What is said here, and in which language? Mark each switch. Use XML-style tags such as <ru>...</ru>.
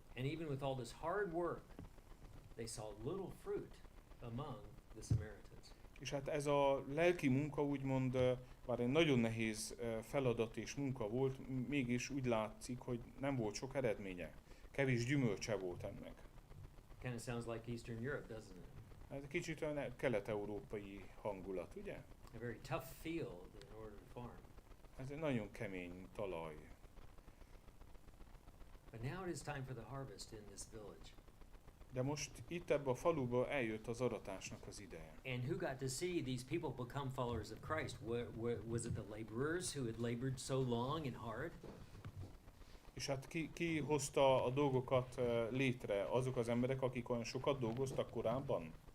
<en>And even with all this hard work, they saw little fruit among the Samaritans.</en> <hu>És hát ez a lelki munka úgymond, bár egy nagyon nehéz feladat és munka volt, mégis úgy látszik, hogy nem volt sok eredménye. Kevés gyümölcse volt ennek.</hu> <en>Kind of sounds like Eastern Europe, doesn't it?</en> <hu>Ez kicsit olyan kelet-európai hangulat, ugye?</hu> <en>A very tough field in order to farm.</en> <hu>Ez egy nagyon kemény talaj.</hu> <en>But now it is time for the harvest in this village.</en> <hu>De most itt ebbe a faluba eljött az aratásnak az ideje.</hu> <en>And who got to see these people become followers of Christ? Was it the laborers who had labored so long and hard?</en> <hu>És hát ki hozta a dolgokat létre? Azok az emberek, akik olyan sokat dolgoztak korábban?</hu>